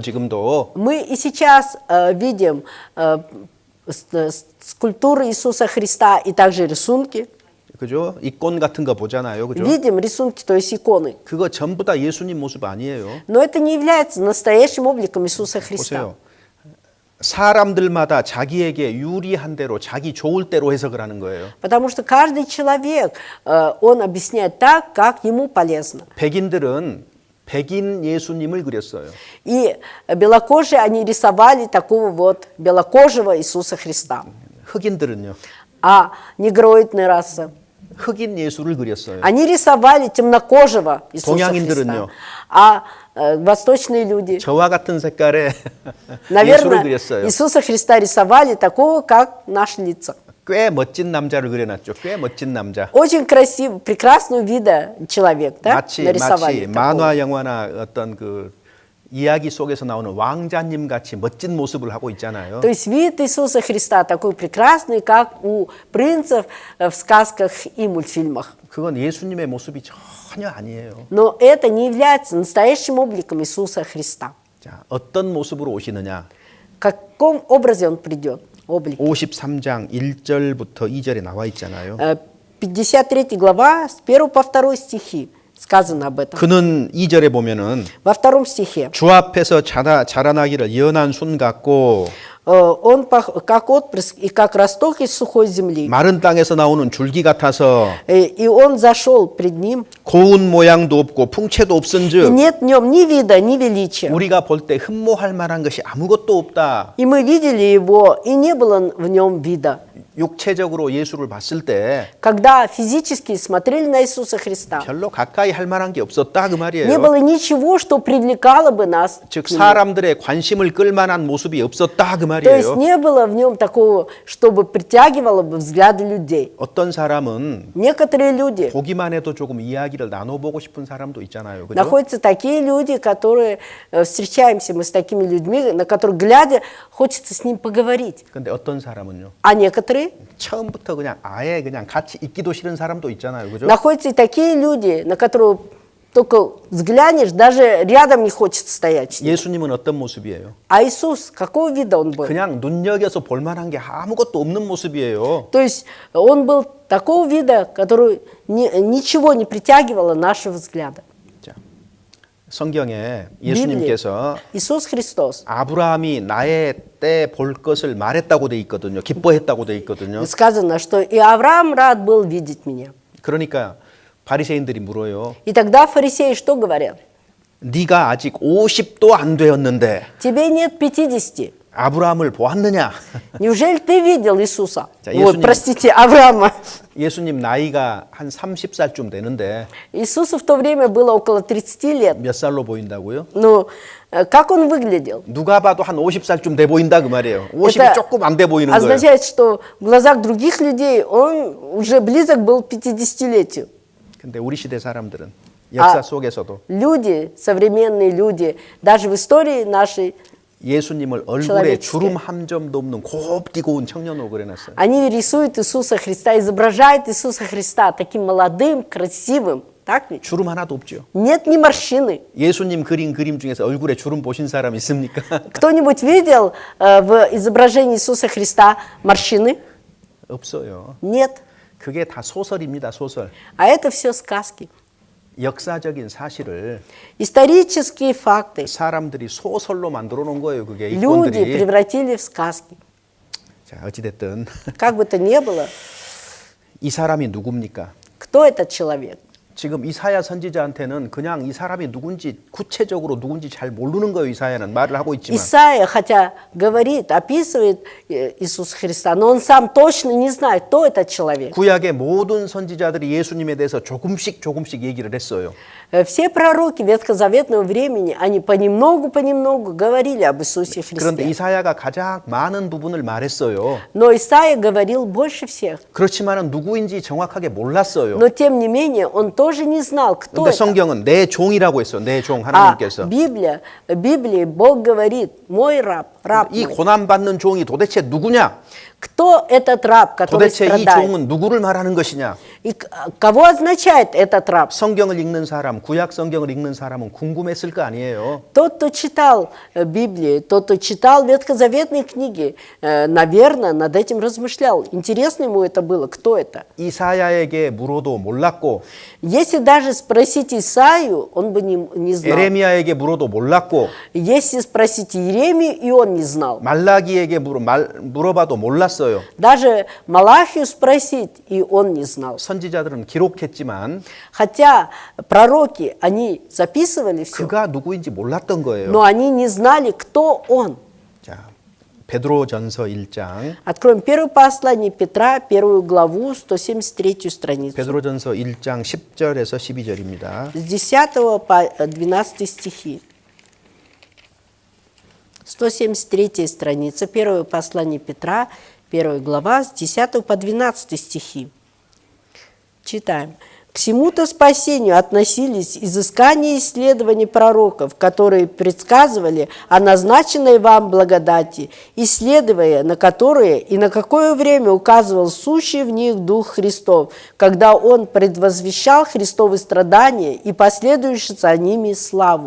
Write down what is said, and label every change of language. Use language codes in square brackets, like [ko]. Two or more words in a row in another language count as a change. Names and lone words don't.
[ko] 지금도. [ru] Мы и сейчас видим скульптуры Иисуса Христа и также рисунки. [ko] 그죠? 이건 같은 거 보잖아요. 그죠? [ru] Видим рисунки, то есть иконы. [ko] 그거 전부 다 예수님 모습 아니에요. [ru] Но это не является настоящим обликом Иисуса Христа. [ko] 보세요. 사람들마다 자기에게 유리한 대로 자기 좋을 대로 해석을 하는 거예요. [ru] Потому что каждый человек, он объясняет так, как ему полезно. [ko] 백인들은 백인 예수님을 그렸어요. [ru] И белокожие, они рисовали такого вот белокожего Иисуса Христа. [ko] 흑인들은요. [ru] А негроидная раса, [ko] 흑인 예수를 그렸어요. [ru] они рисовали темнокожего Иисуса [ko] 동양인들은요. [ru] Христа. А восточные люди, [ko] 저와 같은 색깔의 예수를 [ru] наверное, [ko] 그렸어요. [ru] Иисуса Христа рисовали такого, как наши лица. [ko] 꽤 멋진 남자를 그려놨죠. 꽤 멋진 남자. [ru] Очень красивый, прекрасного вида человек, да? [ko] 마치 [ru] нарисовали такого. [ko] 만화 영화나 어떤 그 이야기 속에서 나오는 왕자님 같이 멋진 모습을 하고 있잖아요. [ru] То есть вид Иисуса Христа такой прекрасный, как у принцев в сказках и мультфильмах. [ko] 그건 예수님의 모습이 전혀 아니에요. [ru] Но это не является настоящим обликом Иисуса Христа. [ko] 자, 어떤 모습으로 오시느냐? [ru] В каком образе Он придет? Облик. [ko] 53장 1절부터 2절에 나와 있잖아요. [ru] 53 глава, с 1 по 2 стихи сказано об этом. [ko] 그는 2절에 보면은 [ru] Во втором стихе. [ko] 주 앞에서 자라나기를 연한 순 같고 [ru] Он как отпрыск и как росток из сухой земли. [ko] 마른 땅에서 나오는 줄기 같아서 [ru] И он зашел пред ним, [ko] 고운 모양도 없고 풍채도 [ru] и [ko] 없은즉 [ru] нет в нем ни вида, ни величия. [ko] 우리가 볼 때 흠모할 만한 것이 아무것도 없다. [ru] И мы видели его, и не было в нем вида. [ko] 육체적으로 예수를 봤을 때 [ru] Когда физически смотрели на Иисуса Христа, [ko] 별로 가까이 할 만한 게 없었다 그 [ru] не [ko] 말이에요. [ru] было ничего, что привлекало бы нас. [ko] 즉 [ru] к нему. [ko] 사람들의 관심을 끌 만한 모습이 없었다 그 [ru] То есть [ko] 말이에요. [ru] не было в нем такого, чтобы притягивало бы взгляды людей. [ko] 어떤 사람은 [ru] Некоторые люди, [ko] 보기만 해도 조금 이야기를 나눠보고 싶은 사람도 있잖아요. 그죠? [ru] находятся такие люди, которые, встречаемся мы с такими людьми, на которых глядя, хочется с ним поговорить. [ko] 근데 어떤 사람은요. [ru] А некоторые, [ko] 처음부터 그냥 아예 그냥 같이 있기도 싫은 사람도 있잖아요. 그죠? [ru] находятся и такие люди, на которых только взглянешь, даже рядом не хочет стоять с ним. [ko] 예수님은 어떤 모습이에요? [ru] А Иисус, какого вида он был? [ko] 그냥 눈여겨서 볼만한 게 아무것도 없는 모습이에요. [ru] То есть он был такого вида, который ничего не притягивало нашего взгляда. [ko] 자, 성경에 예수님께서 [ru] Иисус Христос [ko] 아브라함이 나의 때 볼 것을 말했다고 돼 있거든요. 기뻐했다고 돼 있거든요. [ru] сказано, что и Авраам рад был видеть меня. [ko] 그러니까 바리새인들이 물어요. [ru] И тогда фарисеи что говорят? [ko] 네가 아직 50도 안 되었는데 [ru] Тебе нет 50. [ko] 아브라함을 보았느냐? [ru] Неужели ты видел Иисуса? [ko] 자, [ru] Вот, [ko] 예수님. [ru] простите, Авраама. [ko] 예수님 나이가 한 30살쯤 되는데 [ru] Иисусу в то время было около 30 лет. [ko] 몇 살로 보인다고요? [ru] Но как он выглядел? [ko] 누가 봐도 한 50살쯤 돼 보인다 그 말이에요. 50이 조금 안 돼 보이는 거예요. [ru] означает, что в глазах других людей он уже близок был к 50-летию. [ko] 근데 우리 시대 사람들은 역사 속에서도 [ru] Люди, современные люди, даже в истории нашей, [ko] 예수님을 얼굴에 [ru] человеческие. [ko] 주름 한 점도 없는 곱디 고운 청년으로 그려놨어요. [ru] они рисуют Иисуса Христа, изображают Иисуса Христа таким молодым, красивым. Так ведь? [ko] 주름 하나도 없죠. [ru] Нет ни морщины. [ko] 예수님 그린 그림 중에서 얼굴에 주름 보신 사람 있습니까? [ru] Кто-нибудь видел в изображении Иисуса Христа морщины? [ko] 없어요. [ru] Нет. [ko] 그게 다 소설입니다. 소설. [ru] А это все сказки. [ko] 역사적인 사실을 [ru] Исторические факты. [ko] 사람들이 소설로 만들어 놓은 거예요. 그게 [ru] Люди [ko] 이권들이. [ru] превратили в сказки. [ko] 자, 어찌됐든 [ru] Как бы то ни было, [ko] 이 사람이 누굽니까? [ru] кто этот человек? [ko] 지금 이사야 선지자한테는 그냥 이 사람이 누군지 구체적으로 누군지 잘 모르는 거예요. 이사야는 말을 하고 있지만. [ru] Исаия, хотя говорит, описывает Иисуса Христа, но он сам точно не знает, кто этот человек. [ko] 구약의 모든 선지자들이 예수님에 대해서 조금씩 얘기를 했어요. [ru] Все пророки ветхозаветного времени, они понемногу говорили об Иисусе [ko] 그런데 [ru] Христе. [ko] 이사야가 가장 많은 부분을 말했어요. [ru] Но Исаия говорил больше всех. [ko] 그렇지만은 누구인지 정확하게 몰랐어요. [ru] Но тем не менее, он тоже не знал, кто [ko] 근데 [ru] это. [ko] 성경은 내 종이라고 했어요. 내 종 [ru] А [ko] 하나님께서. [ru] Библии Бог говорит, мой раб [ko] 이 [ru] мой. [ko] 고난 받는 종이 도대체 누구냐? [ru] Кто этот раб, который [ko] 도대체 이 [ru] страдает? [ko] 종은 누구를 말하는 것이냐? [ru] И кого означает этот раб? [ko] 성경을 읽는 사람, 구약 성경을 읽는 사람은 궁금했을 거 아니에요. [ru] Тот, кто читал Библию, тот, кто читал ветхозаветные книги, наверное, над этим размышлял. Интересно ему это было, кто это. [ko] 이사야에게 물어도 몰랐고, [ru] Если даже спросить Исаию, он бы не знал. [ko] 에레미야에게 물어도 몰랐고, [ru] Если спросить Иеремию, и он не знал. [ko] 말라기에게 물어봐도 몰랐어요. [ru] Даже Малахию спросить, и он не знал. [ko] 선지자들은 기록했지만 [ru] Хотя пророки, они записывали все, [ko] 그가 누구인지 몰랐던 거예요. [ru] но они не знали, кто он. [ko] 자, 베드로전서 1장. [ru] Откроем первое послание Петра, первую главу, 173 страницу. [ko] 베드로전서 1장 10절에서 12절입니다. [ru] С 10 по 12 стихи. 173 страница, первое послание Петра, первая глава, с 10 по 12 стихи. Читаем. «К всему-то спасению относились изыскания и исследования пророков, которые предсказывали о назначенной вам благодати, исследуя на которые и на какое время указывал сущий в них Дух Христов, когда Он предвозвещал Христовы страдания и последующую за ними славу.